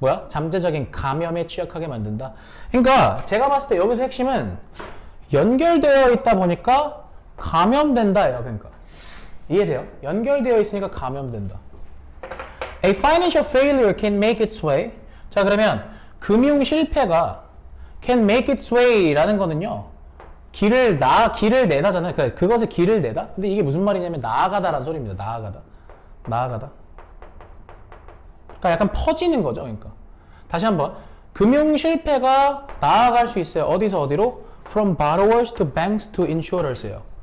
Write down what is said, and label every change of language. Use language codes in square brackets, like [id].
[ko] 잠재적인 감염에 취약하게 만든다. 그러니까 제가 봤을 때 여기서 핵심은 연결되어 있다 보니까 감염된다예요. 그러니까 이해돼요? 연결되어 있으니까 감염된다. [en] A financial failure can make its way. [ko] 자, 그러면 금융 실패가 [en] can make its way [ko] 라는 거는요. 길을 내다잖아요. 그것에 길을 내다. 근데 이게 무슨 말이냐면 나아가다라는 소리입니다. 나아가다. 그러니까 약간 퍼지는 거죠. 그러니까 다시 한번 금융 실패가 나아갈 수 있어요. 어디서 어디로? [en] From borrowers to banks to insurers예요.